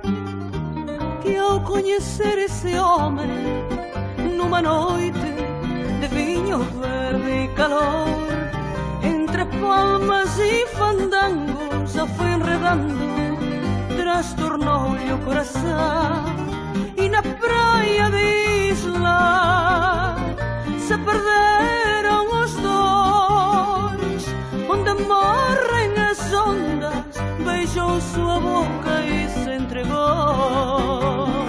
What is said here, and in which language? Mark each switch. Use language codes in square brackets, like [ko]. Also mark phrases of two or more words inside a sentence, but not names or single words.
[gl] Que ao coñecer ese home nunha noite de vinho verde e calor. [pt] Entre palmas e fandangos a foi enredando, trastornou-lhe o coração. E na praia de Isla se perderam os dois, onde morrem as ondas, beijou sua boca e se entregou.